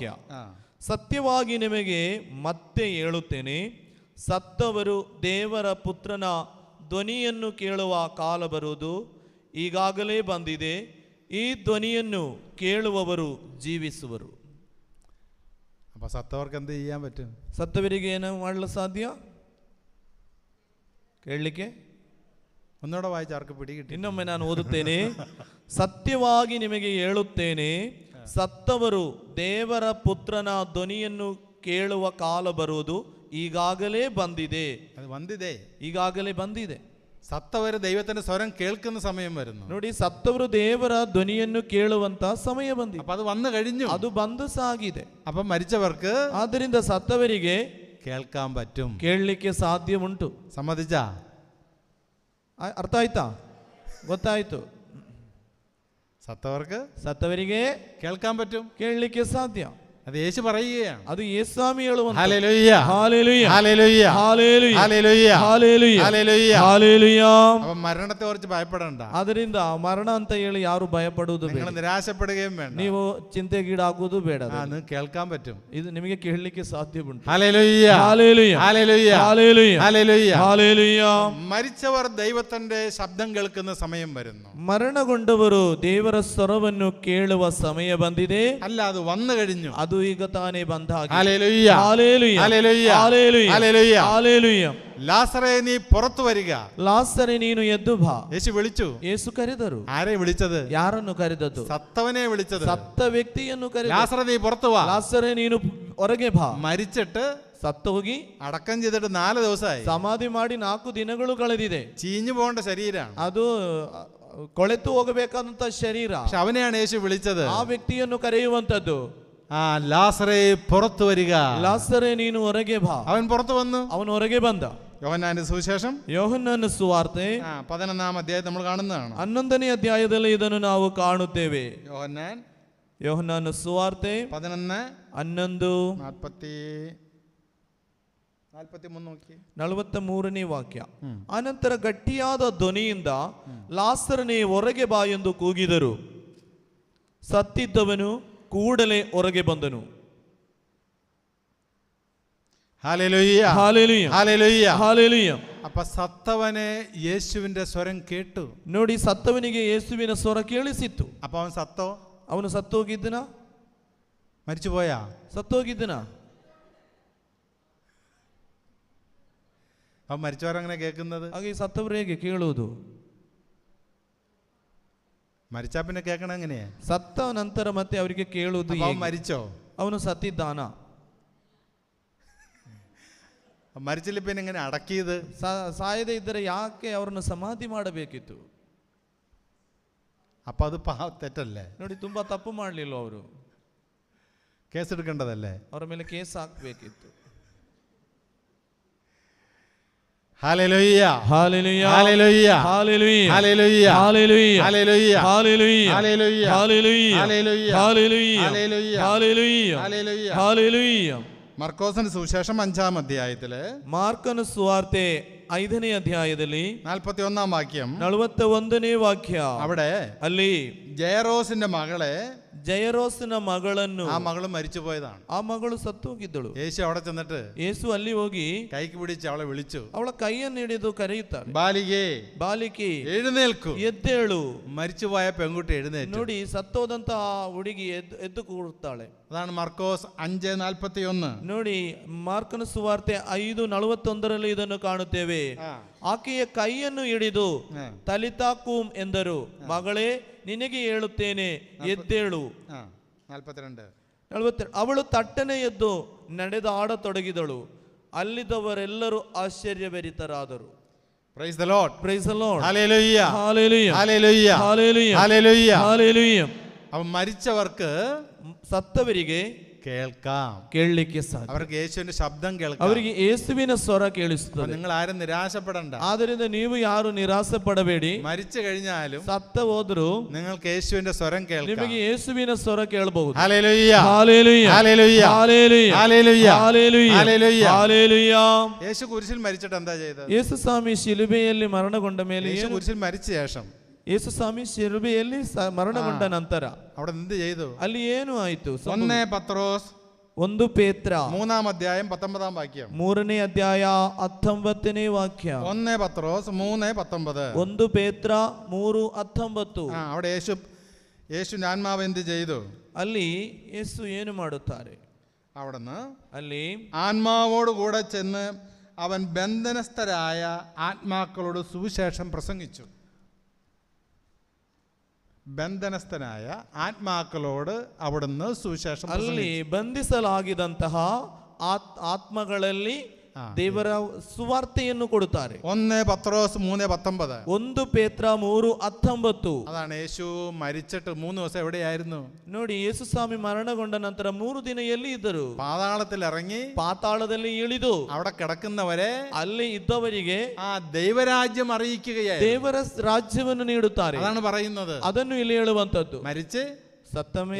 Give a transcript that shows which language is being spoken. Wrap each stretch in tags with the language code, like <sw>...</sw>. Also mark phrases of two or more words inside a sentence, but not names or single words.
<kn>ಸತ್ಯವಾಗಿ ನಿಮಗೆ ಮತ್ತೆ ಹೇಳುತ್ತೇನೆ, ಸತ್ತವರು ದೇವರ ಪುತ್ರನ ಧ್ವನಿಯನ್ನು ಕೇಳುವ ಕಾಲ ಬರುವುದು, ಈಗಾಗಲೇ ಬಂದಿದೆ. ಈ ಧ್ವನಿಯನ್ನು ಕೇಳುವವರು ಜೀವಿಸುವರು.</kn> <ml>അപ്പൊ സത്തവർക്ക് എന്ത് ചെയ്യാൻ പറ്റും?</ml> <kn>ಸತ್ತವರಿಗೆ ಏನು ಮಾಡಲು ಸಾಧ್ಯ? ಕೇಳಲಿಕ್ಕೆ</kn> <ml>ഒന്നുകൂടെ വായിച്ച് ആർക്ക് പിടികിട്ടി?</ml> <kn>ಇನ್ನೊಮ್ಮೆ ನಾನು ಓದುತ್ತೇನೆ. ಸತ್ಯವಾಗಿ ನಿಮಗೆ ಹೇಳುತ್ತೇನೆ, ಸತ್ತವರು ದೇವರ ಪುತ್ರನ ಧ್ವನಿಯನ್ನು ಕೇಳುವ ಕಾಲ ಬರುವುದು, ಈಗಾಗಲೇ ಬಂದಿದೆ.</kn> <ml>അത് വന്നിതേ,</ml> <kn>ಈಗಾಗಲೇ ಬಂದಿದೆ.</kn> <ml>സത്തവര് ദൈവത്തിന്റെ സ്വരം കേൾക്കുന്ന സമയം വരുന്നു.</ml> <kn>ನೋಡಿ, ಸತ್ತವರು ದೇವರ ಧ್ವನಿಯನ್ನು ಕೇಳುವಂತ ಸಮಯ ಬಂದಿದೆ.</kn> <ml>അപ്പൊ അത് വന്നു കഴിഞ്ഞു,</ml> <kn>ಅದು ಬಂದು ಸಾಗಿದೆ.</kn> <ml>അപ്പൊ മരിച്ചവർക്ക്</ml> <kn>ಆದ್ದರಿಂದ ಸತ್ತವರಿಗೆ</kn> <ml>കേൾക്കാൻ പറ്റും,</ml> <kn>ಕೇಳಲಿಕ್ಕೆ ಸಾಧ್ಯ ಉಂಟು.</kn> <ml>സമ്മതിച്ചാ?</ml> <kn>ಅರ್ಥ ಆಯ್ತಾ? ಗೊತ್ತಾಯ್ತು.</kn> <ml>സത്തവർക്ക്</ml> <kn>ಸತ್ತವರಿಗೆ</kn> <ml>കേൾക്കാൻ പറ്റും,</ml> <kn>ಕೇಳಲಿಕ್ಕೆ ಸಾಧ್ಯ.</kn> <ml>അത് യേശു പറയുകയാണ്.</ml> <kn>ಅದು യേശുസ്ವಾಮಿ ಹೇಳುವಂತ.</kn> <ml>ഹല്ലേലൂയ. ഹല്ലേലൂയ. ഹല്ലേലൂയ. ഹല്ലേലൂയ. ഹല്ലേലൂയ. ഹല്ലേലൂയ. ഹല്ലേലൂയ. ഹല്ലേലൂയ. അപ്പൊ മരണത്തെ കുറിച്ച് ഭയപ്പെടണ്ട.</ml> <kn>ಅದರಿಂದ ಮರಣ ಅಂತ ಹೇಳಿ ಯಾರು ಭಯಪಡುವುದು ಬೇಡ.</kn> <ml>നിങ്ങൾ നിരാശപ്പെടുകയും വേണ്ട.</ml> <kn>ನೀವು ಚಿಂತೆಗೀಡಾಗುವುದು ಬೇಡ.</kn> <ml>നിങ്ങൾക്ക് കേൾക്കാൻ പറ്റും.</ml> <kn>ಇದು ನಿಮಗೆ ಕೇಳಲಿಕ್ಕೆ ಸಾಧ್ಯ ಉಂಟು.</kn> <ml>ഹല്ലേലൂയ. ഹല്ലേലൂയ. ഹല്ലേലൂയ. ഹല്ലേലൂയ. ഹല്ലേലൂയ. ഹല്ലേലൂയ. മരിച്ചവർ ദൈവത്തിന്റെ ശബ്ദം കേൾക്കുന്ന സമയം വരുന്നു.</ml> <kn>ಮರಣಗೊಂಡವರು ದೇವರ ಸ್ವರವನ್ನು ಕೇಳುವ ಸಮಯ ಬಂದಿದೆ.</kn> <ml>അല്ല, അത് വന്നു കഴിഞ്ഞു.</ml> <kn>ಅದು ಈಗ ತಾನೇ ಬಂದ ಹಾಗೆ.</kn> <ml>ഹല്ലേലൂയ. ഹല്ലേലൂയ. ഹല്ലേലൂയ. ഹല്ലേലൂയ. ഹല്ലേലൂയ. ഹല്ലേലൂയ. ലാസറേ, നീ പുറത്തു വരിക.</ml> <kn>ಲಾಸರೇ, ನೀನು ಎದ್ದು ಬಾ.</kn> <ml>യേശു വിളിച്ചു.</ml> <kn>ಯೇಸು ಕರೆದರು.</kn> <ml>ആരെ വിളിച്ചത്?</ml> <kn>ಯಾರನ್ನು ಕರೆದದ್ದು?</kn> <ml>സത്തവനെ വിളിച്ചത്.</ml> <kn>ಸತ್ತ ವ್ಯಕ್ತಿಯನ್ನು ಕರೆದ.</kn> <ml>ലാസറേ, നീ പുറത്തു വാ.</ml> <kn>ಲಾಸರೇ, ನೀನು ಹೊರಗೆ ಬಾ.</kn> <ml>മരിച്ചിട്ട്</ml> <kn>ಸತ್ತು ಹೋಗಿ</kn> <ml>അടക്കം ചെയ്തിട്ട് 4 ദിവസമായി.</ml> <kn>ಸಮಾಧಿ ಮಾಡಿ 4 ದಿನಗಳು ಕಳೆದಿದೆ.</kn> <ml>ചീഞ്ഞു പോകേണ്ട ശരീരമാണ്.</ml> <kn>ಅದು ಕೊಳೆತು ಹೋಗಬೇಕಾದಂತ ಶರೀರ.</kn> <ml>പക്ഷെ അവനെയാണ് യേശു വിളിച്ചത്.</ml> <kn>ಆ ವ್ಯಕ್ತಿಯನ್ನು ಕರೆಯುವಂತದ್ದು.</kn> <ml>ലാസറേ, പുറത്തു വരിക.</ml> <kn>ಲಾಸರೇ, ನೀನು ಹೊರಗೆ ಬಾ.</kn> <ml>അവൻ പുറത്തു വന്നു.</ml> <kn>ಅವನು ಹೊರಗೆ ಬಂದ.</kn> <ml>യോഹന്നാന്റെ സുവിശേഷം</ml> <kn>ಯೋಹನ್ನನ ಸುವಾರ್ತೆ</kn> <ml>11-ാം അധ്യായം നമ്മൾ കാണുന്നതാണ്.</ml> <kn>11ನೇ ಅಧ್ಯಾಯದಲ್ಲಿ ಇದನ್ನು ನಾವು ಕಾಣುತ್ತೇವೆ.</kn> <ml>യോഹന്നാൻ</ml> <kn>ಯೋಹನ್ನನ ಸುವಾರ್ತೆ 11:43 ವಾಕ್ಯ. ಅನಂತರ ಗಟ್ಟಿಯಾದ ಧ್ವನಿಯಿಂದ ಲಾಸರನೇ ಹೊರಗೆ ಬಾ ಎಂದು ಕೂಗಿದರು. ಸತ್ತಿದ್ದವನು ಕೂಡಲೇ ಹೊರಗೆ ಬಂದನು.</kn> <ml>ഹല്ലേലൂയ. ഹല്ലേലൂയ. ഹല്ലേലൂയ. ഹല്ലേലൂയ. അപ്പൊ സത്തവനെ യേശുവിന്റെ സ്വരം കേട്ടു.</ml> <kn>ನೋಡಿ, ಸತ್ತವನಿಗೆ ಯೇಸುವಿನ ಸ್ವರ ಕೇಳಿಸಿತ್ತು.</kn> <ml>അപ്പൊ അവൻ സത്തോ?</ml> <kn>ಅವನು ಸತ್ತೋಗಿದ್ದನ?</kn> <ml>മരിച്ചുപോയാ?</ml> <kn>ಸತ್ತೋಗಿದ್ದನ?</kn> <ml>അവൻ മരിച്ചവരങ്ങനെ കേൾക്കുന്നത്?</ml> <kn>ಹಾಗೆ ಸತ್ತವರು ಹೇಗೆ ಕೇಳುವುದು?</kn> <ml>മരിച്ചാ പിന്നെ കേൾക്കണ എങ്ങനെയാ?</ml> <kn>ಸತ್ತ ನಂತರ ಮತ್ತೆ ಅವರಿಗೆ ಕೇಳುವುದು</kn> <ml>അവൻ</ml> <kn>ಹೇಗೆ?</kn> <ml>മരിച്ചോ?</ml> <kn>ಅವನು ಸತ್ತಿದ್ದಾನ?</kn> <ml>മരിച്ചില്ല പിന്നെ എങ്ങനെ അടക്കിയത്?</ml> <kn>ಸಾಯದೇ ಇದ್ದರೆ ಯಾಕೆ ಅವರನ್ನು ಸಮಾಧಿ ಮಾಡಬೇಕಿತ್ತು?</kn> <ml>അപ്പൊ അത് തെറ്റല്ലേ?</ml> <kn>ನೋಡಿ, ತುಂಬಾ ತಪ್ಪು ಮಾಡಲಿಲ್ಲ ಅವರು.</kn> <ml>കേസെടുക്കേണ്ടതല്ലേ?</ml> <kn>ಅವರ ಮೇಲೆ ಕೇಸ್ ಹಾಕಬೇಕಿತ್ತು.</kn> <ml>ഹല്ലേലൂയ ഹല്ലേലൂയ ഹല്ലേലൂയ ഹല്ലേലൂയ ഹല്ലേലൂയ ഹല്ലേലൂയ ഹല്ലേലൂയ ഹല്ലേലൂയ ഹല്ലേലൂയ ഹല്ലേലൂയ ഹല്ലേലൂയ ഹല്ലേലൂയ ഹല്ലേലൂയ ഹല്ലേലൂയ ഹല്ലേലൂയ ഹല്ലേലൂയ. മർക്കോസിന്റെ സുവിശേഷം 5-ാം അധ്യായത്തില്</ml> <kn>ಮಾರ್ಕನ ಸುವಾರ್ತೆ 5ನೇ ಅಧ್ಯಾಯದಲ್ಲಿ</kn> <ml>41-ാം വാക്യം,</ml> <kn>41ನೇ ವಾಕ್ಯ.</kn> <ml>അവിടെ</ml> <kn>ಅಲ್ಲಿ</kn> <ml>ജയറോസിന്റെ മകളെ,</ml> <kn>ಜಯರೋಸನ ಮಗಳನ್ನು,</kn> <ml>ആ മകള് മരിച്ചു പോയതാണ്.</ml> <kn>ಆ ಮಗಳು ಸತ್ತು ಹೋಗಿದ್ದಳು.</kn> <ml>യേശു അവിടെ ചെന്നിട്ട്</ml> <kn>ಯೇಸು ಅಲ್ಲಿ ಹೋಗಿ</kn> <ml>കൈക്ക് പിടിച്ച് അവളെ വിളിച്ചു,</ml> <kn>ಅವಳ ಕೈಯನ್ನು ಹಿಡಿದು ಕರೆಯುತ್ತಾರೆ,</kn> <ml>ബാലികേ</ml> <kn>ಬಾಲಿಕೆ</kn> <ml>എഴുന്നേൽക്കൂ.</ml> <kn>ಎದ್ದೇಳು.</kn> <ml>മരിച്ചുപോയ പെൺകുട്ടി എഴുന്നേറ്റു.</ml> <kn>ನೋಡಿ, ಸತ್ತೋದಂತ ಹುಡುಗಿ ಎದ್ದು ಕೂರುತ್ತಾಳೆ.</kn> <ml>അതാണ് മർക്കോസ് 5:41.</ml> <kn>ನೋಡಿ, ಮಾರ್ಕನ ಸುವಾರ್ತೆ 5:41 ಇದನ್ನು ಕಾಣುತ್ತೇವೆ. ಆಕೆಯ ಕೈಯನ್ನು ಹಿಡಿದು ತಲಿತಾಕೂಂ ಎಂದರು, ಮಗಳೇ ನಿನಗೆ ಹೇಳುತ್ತೇನೆ, ಎದ್ದೇಳು. 42. ಅವಳು ತಟ್ಟನೆ ಎದ್ದು ನಡೆದಾಡತೊಡಗಿದಳು. ಅಲ್ಲಿದ್ದವರೆಲ್ಲರೂ ಆಶ್ಚರ್ಯಭರಿತರಾದರು.</kn> <en>Praise the Lord. Praise the Lord. Hallelujah. Hallelujah. Hallelujah. Hallelujah. Hallelujah. Hallelujah.</en> <ml>അവൻ മരിച്ചവർക്ക്</ml> <kn>ಸತ್ತವರಿಗೆ</kn> <ml>കേൾക്കാം,</ml> <kn>ಕೇಳಲಿಕ್ಕೆ ಸಾಧ್ಯ.</kn> <ml>അവർക്ക് യേശുവിന്റെ ശബ്ദം കേൾക്കാം.</ml> <kn>ಅವರಿಗೆ ಯೇಸುವಿನ ಸ್ವರ ಕೇಳಿಸುತ್ತದೆ.</kn> <ml>നിങ്ങൾ ആരും നിരാശപ്പെടണ്ട.</ml> <kn>ಆದ್ದರಿಂದ ನೀವು ಯಾರು ನಿರಾಸೆ ಪಡಬೇಡಿ.</kn> <ml>മരിച്ചു കഴിഞ്ഞാലും</ml> <kn>ಸತ್ತ ಹೋದ್ರು</kn> <ml>നിങ്ങൾക്ക് യേശുവിന്റെ സ്വരം കേൾക്കാം.</ml> <kn>ನಿಮಗೆ ಯೇಸುವಿನ ಸ್ವರ ಕೇಳಬಹುದು.</kn> <ml>ഹല്ലേലൂയ ഹല്ലേലൂയ ഹല്ലേലൂയ ഹല്ലേലൂയ ഹല്ലേലൂയ ഹല്ലേലൂയ ഹല്ലേലൂയ ഹല്ലേലൂയ. യേശു കുരിശിൽ മരിച്ചിട്ട് എന്താ ചെയ്തത്?</ml> <kn>ಯೇಸು ಸ್ವಾಮಿ ಶಿಲುಬೆಯಲ್ಲಿ ಮರಣಗೊಂಡ ಮೇಲೆ</kn> <ml>യേശു കുരിശിൽ മരിച്ച ശേഷം,</ml> <kn>ಯೇಸು ಸ್ವಾಮಿ ಶಿಲುಬೆಯಲ್ಲಿ ಮರಣಗೊಂಡ ನಂತರ</kn> <ml>അവിടെ എന്ത് ചെയ്തു?</ml> <kn>ಅಲ್ಲಿ ಏನು ಆಯಿತು?</kn> <ml>1 പത്രോസ്</ml> <kn>1 ಪೇತ್ರ</kn> <ml>3-ാം അധ്യായം 19-ാം വാക്യം.</ml> <kn>3ನೇ ಅಧ್ಯಾಯ 19ನೇ ವಾಕ್ಯ.</kn> <ml>1 പത്രോസ് 3:19.</ml> <kn>1 ಪೇತ್ರ 3:19.</kn> <ml>അവിടെ യേശു ആത്മാവ് എന്ത് ചെയ്തു?</ml> <kn>ಅಲ್ಲಿ ಯೇಸು ಏನು ಮಾಡುತ್ತಾರೆ?</kn> <ml>അവിടുന്ന്</ml> <kn>ಅಲ್ಲಿ</kn> <ml>ആത്മാവോട് കൂടെ ചെന്ന് അവൻ ബന്ധനസ്ഥരായ ആത്മാക്കളോട് സുവിശേഷം പ്രസംഗിച്ചു. ബന്ധനസ്ഥനായ ആത്മാക്കളോട് അവിടുന്ന് സുവിശേഷം</ml> <kn>ಅಲ್ಲಿ ಬಂಧಿಸಲಾಗಿದಂತಹ ಆತ್ಮಗಳಲ್ಲಿ ದೇವರ ಸುವಾರ್ತೆಯನ್ನು ಕೊಡುತ್ತಾರೆ.</kn> <ml>1 പത്രോസ് 3:19.</ml> <kn>1 ಪೇತ್ರ 3:19.</kn> <ml>അതാണ് യേശു മരിച്ചിട്ട് 3 ദിവസം എവിടെയായിരുന്നു?</ml> <kn>ನೋಡಿ, ಯೇಸು ಸ್ವಾಮಿ ಮರಣಗೊಂಡ ನಂತರ 3 ದಿನ ಎಲ್ಲಿ ಇದ್ದರು?</kn> <ml>പാതാളത്തിൽ ഇറങ്ങി</ml> <kn>ಪಾತಾಳದಲ್ಲಿ ಇಳಿದು</kn> <ml>അവിടെ കിടക്കുന്നവരെ</ml> <kn>ಅಲ್ಲಿ ಇದ್ದವರಿಗೆ</kn> <ml>ആ ദൈവരാജ്യം അറിയിക്കുകയായി,</ml> <kn>ದೇವರ ರಾಜ್ಯವನ್ನು ನೀಡುತ್ತಾರೆ.</kn> <ml>അതാണ് പറയുന്നത്.</ml> <kn>ಅದನ್ನು ಇಲ್ಲಿ ಹೇಳುವಂತದ್ದು.</kn> <ml>മരിച്ച്</ml> <kn>ಸತ್ತ ಮೇಲೆ</kn>